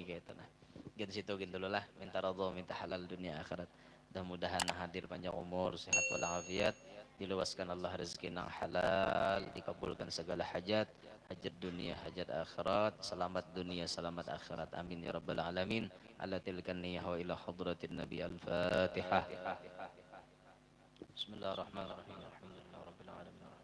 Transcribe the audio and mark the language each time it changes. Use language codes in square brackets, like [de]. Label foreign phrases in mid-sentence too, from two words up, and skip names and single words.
[id] gitu nah gitu situ gitu lah minta radho minta halal dunia akhirat mudah-mudahan hadir panjang umur sehat walafiat diluaskan Allah rezeki yang halal dikabulkan segala hajat hajat dunia hajat akhirat selamat dunia selamat akhirat [ar] آمين يا رب العالمين على تلك النية وإلى حضرة النبي الفاتحة بسم الله الرحمن الرحيم الحمد لله رب العالمين